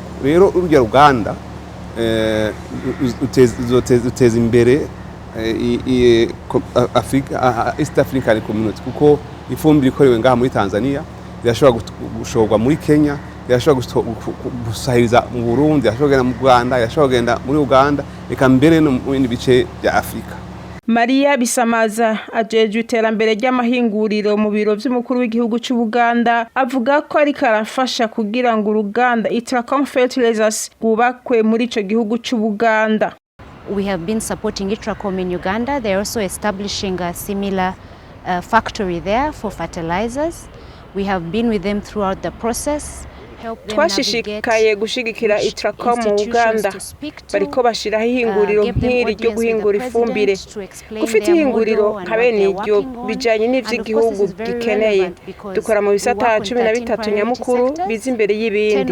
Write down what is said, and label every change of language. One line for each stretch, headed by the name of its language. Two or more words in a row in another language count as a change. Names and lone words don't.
Rundi: Rero urugero Uganda uteza imbere East African Community, kuko ifumbire ikorewe ngaha muri Tanzania irashobora gushorwa muri Kenya, irashobora gusahiriza mu Burundi, irashobora kugenda mu Rwanda, irashobora kugenda muri Uganda, eka mbere no mu bindi bice bya Afrika. Maria Bisamaza ajejwe iterambere ry'amahinguriro mu biro by'umukuru w'igihugu cy'u Buganda avuga ko ari karafasha kugira ngo uruganda Itracom Fertilizers rwubakwe muri ico gihugu cy'u Buganda.
English: We have been supporting Itracom in Uganda. They are also establishing a similar factory there for fertilizers. We have been with them throughout the process.
Rundi: Twashishikaye gushigikira Itracom mu Uganda, bariko bashiraho ihinguriro nk'iri ryo guhingura ifumbire. Gufite ihinguriro kabene iryo bijanye n'ivy'igihugu gikeneye. Dukora mu bisata 13 nyamukuru biza imbere y'ibindi.